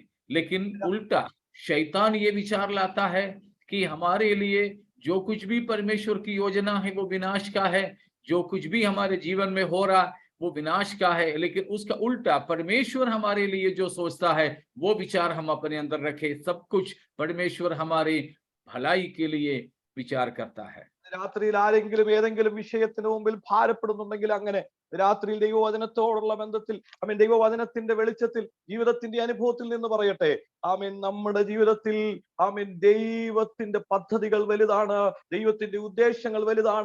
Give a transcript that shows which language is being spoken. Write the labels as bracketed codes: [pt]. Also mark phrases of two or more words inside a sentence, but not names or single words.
[hi] लेकिन उल्टा शैतान ये विचार लाता है कि हमारे लिए जो कुछ भी परमेश्वर की योजना है वो विनाश का है, जो कुछ भी हमारे जीवन में हो रहा वो विनाश का है। लेकिन उसका उल्टा परमेश्वर हमारे लिए जो सोचता है वो विचार हम अपने अंदर रखें। सब कुछ परमेश्वर हमारी भलाई के लिए विचार करता है। [ml] രാത്രിയിൽ ആരെങ്കിലും ഏതെങ്കിലും വിഷയത്തിന് മുമ്പിൽ ഭാരപ്പെടുന്നുണ്ടെങ്കിൽ അങ്ങനെ രാത്രിയിൽ ദൈവവചനത്തോടുള്ള ബന്ധത്തിൽ ദൈവവചനത്തിന്റെ വെളിച്ചത്തിൽ ജീവിതത്തിന്റെ അനുഭവത്തിൽ നിന്ന് പറയട്ടെ, നമ്മുടെ ജീവിതത്തിൽ ദൈവത്തിന്റെ പദ്ധതികൾ വലുതാണ്, ദൈവത്തിന്റെ ഉദ്ദേശങ്ങൾ വലുതാണ്.